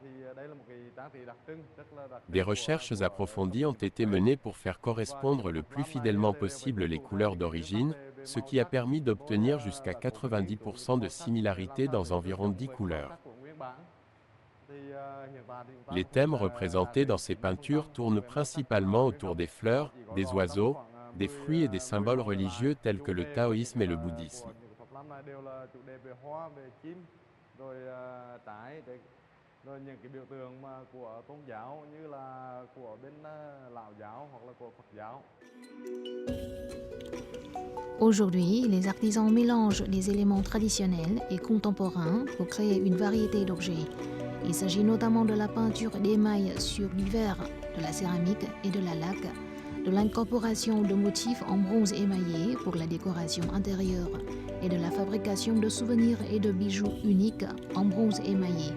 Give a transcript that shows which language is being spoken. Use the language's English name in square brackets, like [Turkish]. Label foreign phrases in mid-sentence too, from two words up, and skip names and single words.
[French] Des recherches approfondies ont été menées pour faire correspondre le plus fidèlement possible les couleurs d'origine, ce qui a permis d'obtenir jusqu'à 90% de similarité dans environ 10 couleurs. Les thèmes représentés dans ces peintures tournent principalement autour des fleurs, des oiseaux, des fruits et des symboles religieux tels que le taoïsme et le bouddhisme. [Vietnamese] đều là chủ đề về hoa, về chim, rồi trái, rồi những cái biểu tượng mà của tôn giáo như là của bên Lão giáo hoặc là của Phật giáo. [French] Aujourd'hui, les artisans mélangent des éléments traditionnels et contemporains pour créer une variété d'objets. Il s'agit notamment de la peinture d'émail sur du verre, de la céramique et de la laque, de l'incorporation de motifs en bronze émaillé pour la décoration intérieure et de la fabrication de souvenirs et de bijoux uniques en bronze émaillé.